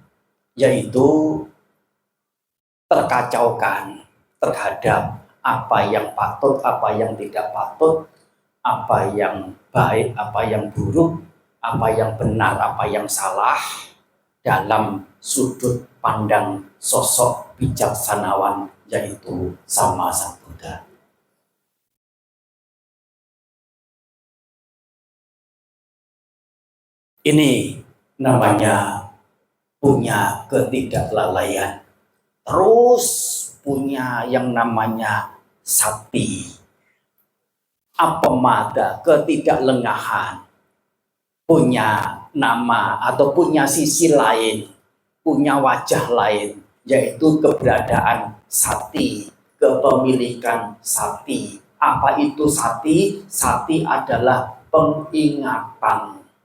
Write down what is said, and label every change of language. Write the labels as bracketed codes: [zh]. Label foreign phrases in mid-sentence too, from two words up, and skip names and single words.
[id] Yaitu terkacaukan terhadap apa yang patut, apa yang tidak patut, apa yang baik, apa yang buruk, apa yang benar, apa yang salah, dalam sudut pandang sosok bijaksanawan yaitu Sama Sang Buddha. Ini namanya punya ketidaklalaian. Terus punya yang namanya sati. Apemada, ketidaklengahan. Punya nama atau punya sisi lain, punya wajah lain, yaitu keberadaan sati, kepemilikan sati. Apa itu sati? Sati adalah pengingatan.